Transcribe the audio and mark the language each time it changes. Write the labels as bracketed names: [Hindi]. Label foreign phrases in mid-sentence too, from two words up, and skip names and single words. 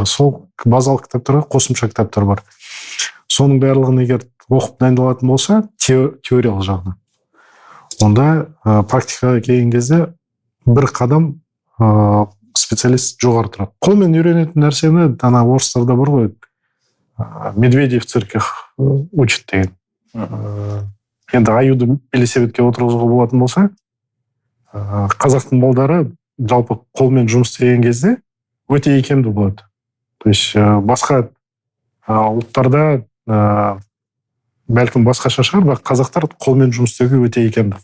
[Kazakh] Сол базалық кітаптарға қосымша кітаптар бар. Соның барлығын егер оқып дайындалатын болса, теориялық жағынан, онда практикаға келген кезде бір қадам специалист жоғары тұрады. Қолмен үйренетін нәрсені, ана орыстарда бар ғой, [Russian] Медведев в цирках учит [Kazakh] деген. Енді аюды велосипедке отырғызуға болатын болса, қазақтың балдары жалпы қолмен жұмыс істеген кезде өте икемді болады. [Russian] То есть [Kazakh] басқа ұлттарда бәлкім басқаша шығар, бірақ қазақтар қолмен жұмыс істеуге өте икемді.